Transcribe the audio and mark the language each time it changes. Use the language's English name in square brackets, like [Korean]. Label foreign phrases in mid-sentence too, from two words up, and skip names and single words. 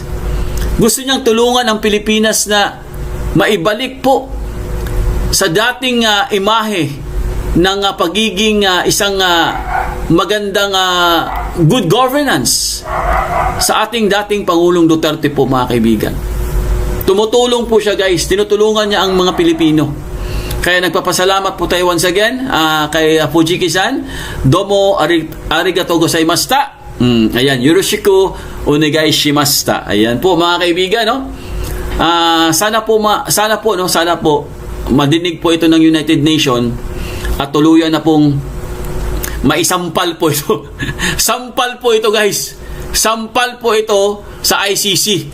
[Filipino] Gusto niyang tulungan ang Pilipinas na maibalik po sa dating imahe ng pagiging isang magandang [English] good governance [Filipino] sa ating dating Pangulong Duterte po, mga kaibigan. Tumutulong po siya, guys. Tinutulungan niya ang mga Pilipino. Kaya nagpapasalamat po tayo [English] once again [Filipino] kay Fujiki-san. [Japanese] どうもありがとうございました. Ayan, よろしくお願いしました. [Filipino] Ayan po, mga kaibigan, no? Sana po madinig po ito ng United Nations at tuluyan na pong maisampal po ito. Sampal po ito, guys. Sampal po ito sa ICC.